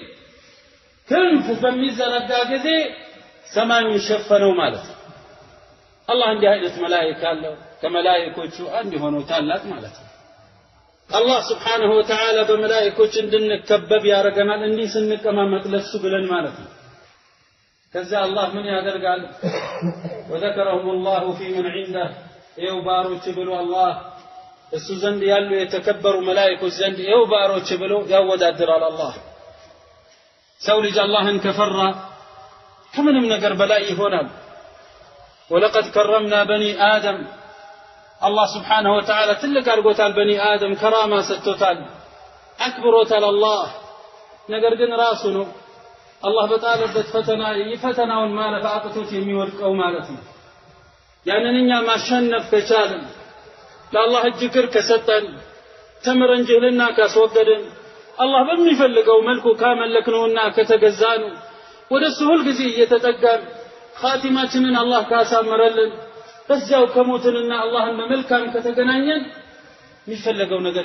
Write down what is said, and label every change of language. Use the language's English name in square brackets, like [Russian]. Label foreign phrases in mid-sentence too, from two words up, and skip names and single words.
[Amharic] ክንፍ በሚዘረጋ ጊዜ ሰማዩን ሸፈነው ማለት ነው አላህ እንዲህ አይነት መላእክት አለው ከመላእክቶቹ አንድ ሆነው ታላቅ ማለት ነው አላህ [Arabic] سبحانه وتعالى [Amharic] በመላእክቶች እንድንከበብ ያረጋናል እንዲህ ስንቀማመጥ ለሱ ብለን ማለት ነው ከዛ አላህ ምን ያደርጋል [Arabic] وذكرهم الله في من عنده [Amharic] ይው ባሮች ብሎ አላህ እሱ ዘንድ ያሉ የተከበሩ መላእክቶች ዘንድ ይው ባሮች ብሎ ያወዳድራል አላህ ሰው ልጅ አላህን ከፈራ ከምንም ነገር በላይ ይሆናል [Arabic] ولقد كرمنا بني آدم الله سبحانه وتعالى تلك [Amharic] አርጎታል [Arabic] بني آدم كرامه [Amharic] ሰጥቶታል አክብሮታል አላህ ነገር ግን ራሱ ነው አላህ በጣለበት ፈተና ይፈተናውን ማለፍ አቅቶት የሚወድቀው ማለት ነው ያንንኛ ማሸነፍ ከቻልን ለአላህ እጅግር ከሰጠን ተምረን ጅህልና ካስወገድን አላህ በሚፈልገው መልኩ ካመለክነውና ከተገዛን ወደሱ ሁሉ ጊዜ እየተጠጋን ኻቲማችንን አላህ ካሳመረልን በዛው ከሞትንና አላህን በመልካም ከተገናኘን የሚፈልገው ነገር